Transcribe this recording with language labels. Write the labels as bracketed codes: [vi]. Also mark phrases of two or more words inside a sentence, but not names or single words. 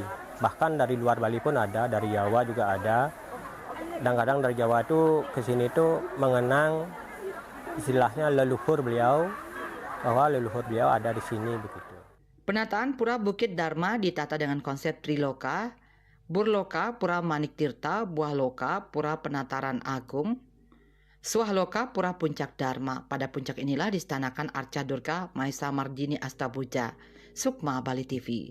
[id] Bahkan dari luar Bali pun ada, dari Jawa juga ada. Kadang-kadang dari Jawa itu ke sini itu mengenang istilahnya leluhur beliau, bahwa leluhur beliau ada di sini begitu. Penataan Pura Bukit Dharma ditata dengan konsep Triloka, Burloka, Pura Manik Tirta, Buah Loka, Pura Penataran Agung, Swahloka, Pura Puncak Dharma. Pada puncak inilah distanakan arca Durga Maesa Mardini Astabuja. Sukma, Bali TV.